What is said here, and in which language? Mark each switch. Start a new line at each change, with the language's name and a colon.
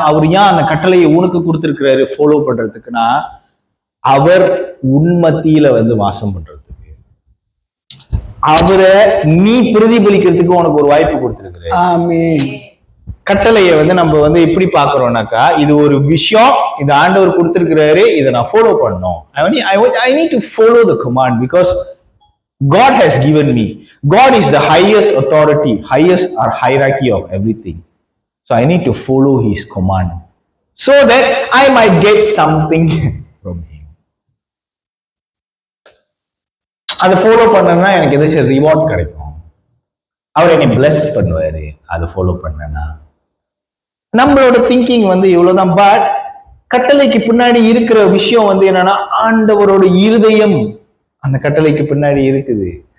Tamil: அவர் ஏன் அந்த கட்டளையை உனக்கு கொடுத்திருக்கிறாரு ஃபாலோ பண்றதுக்குன்னா, அவர் உன் மத்தியில வந்து வாசம் பண்றதுக்கு, அவரை நீ பிரதிபலிக்கிறதுக்கு உனக்கு ஒரு வாய்ப்பு கொடுத்திருக்கிறாரு. ஆமென். கட்டளையை வந்து நம்ம வந்து எப்படி பாக்குறோம்னாக்கா, இது ஒரு விஷயம், இது ஆண்டவர் கொடுத்திருக்கிறாரு, இதை நான் ஃபாலோ பண்ணணும்.
English: I need to follow the command because God has given me. God is the highest authority, highest or hierarchy of everything. So I need to follow his command so that I might get something from him.
Tamil: அதை follow பண்ணனா எனக்கு ஏதாச்சும் reward கிடைக்கும், அவர் என்னை plus பண்ணுவாரு அதை follow பண்ணனா. நம்மளோட திங்கிங் வந்து இவ்வளவுதான். பட் கட்டளைக்கு பின்னாடி இருக்கிற விஷயம் வந்து என்னன்னா, ஆண்டவரோட இருதயம் அந்த கட்டளைக்கு பின்னாடி இருக்குது.